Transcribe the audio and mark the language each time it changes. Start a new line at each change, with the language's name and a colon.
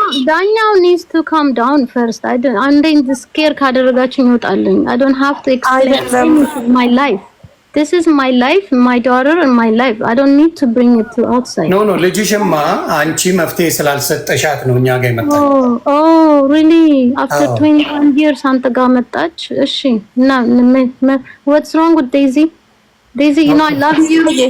English: ዳኛው needs to calm down first. I'm scared
Amharic: ካደረጋችሁ ይወጣልኝ.
English: I don't have to explain my life. This is my life, my daughter and my life. I don't need to bring it to outside.
Amharic: No, ልጅሽማ አንቺ መፍትሄ ስላልሰጠሻት ነው እኛ ጋር የመጣው።
English: Oh, really? After 21 years
Amharic: አንተ ጋር መጣች? እሺ እና
English: what's wrong with Daisy? Daisy, you know I love you.